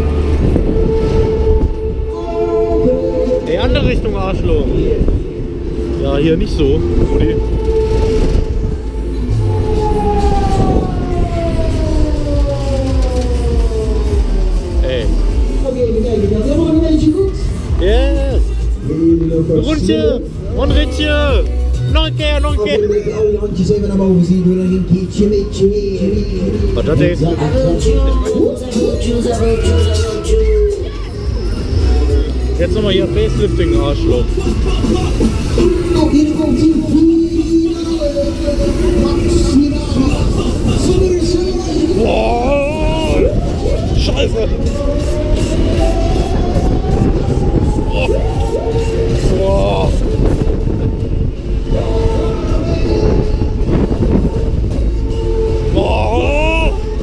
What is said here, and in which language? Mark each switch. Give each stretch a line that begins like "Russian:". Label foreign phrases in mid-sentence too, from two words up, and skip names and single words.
German: Ey, andere Richtung, Arschloch. Ja, hier nicht so, Rudi. Ey.
Dutch: Yes! Een rondje! Een ritje! Nog een keer, nog een keer! Alle handjes even naar boven zien, doe nog een keertje mee. Wat dat is?
German: Jetzt nochmal hier Facelifting, Arschloch.
Dutch: Oh, hier komt hij. Boah!
German: Scheiße! Boah! Boah!